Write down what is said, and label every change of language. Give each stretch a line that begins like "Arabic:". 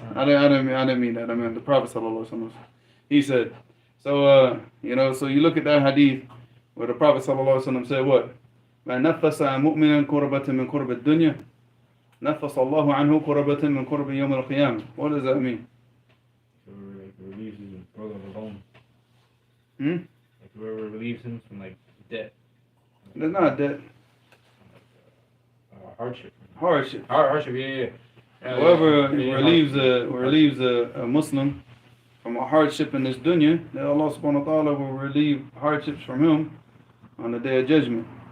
English: I didn't mean that. I meant the Prophet sallallahu alaihi wasallam. He said. So so you look at that hadith where the Prophet sallallahu alaihi wasallam said what?
Arabic: ما نفس مؤمنا كربة من كرب الدنيا نفس الله عنه كربة من كرب يوم القيامة.
English: What does that mean? Relieves his brother alone. Like whoever relieves him from debt. It's not debt. Hardship. Hardship. Yeah. Whoever relieves a Muslim from a hardship in this dunya, then Allah subhanahu wa ta'ala will relieve hardships from him on the day of judgment.